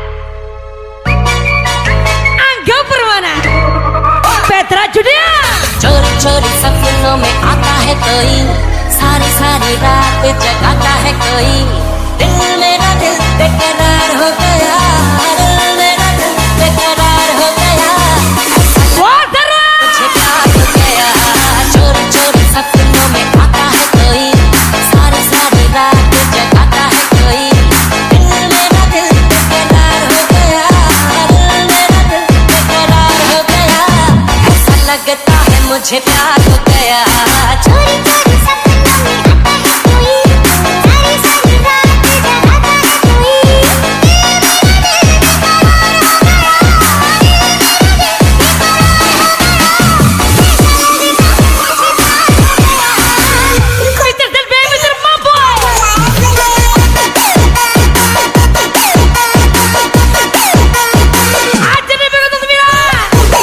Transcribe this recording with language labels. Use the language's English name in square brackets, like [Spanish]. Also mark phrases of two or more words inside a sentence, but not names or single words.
[Indonesian] Angga Permana, Petra Judia. [Hindi] चोरी चोरी सपनों में आता है कोई, सारी सारी रात जगाता है कोई। दिल मेरा दिल बेकरार हो गया, दिल मेरा दिल बेकरार हो गया। मुझे प्यार हो गया। चोरी चोरी सपनों में आता है कोई, सारी सारी रात जगाता है कोई। दिल मेरा दिल बेकरार हो गया, दिल मेरा दिल बेकरार हो गया। ऐसा लगता है मुझे प्यार हो गया। चोरी चोरी सपनों में आता है कोई, सारी सारी रात जगाता है कोई। [Indonesian] Mr. Del Bey, Mr. Mambo. Aja nih Bego 9.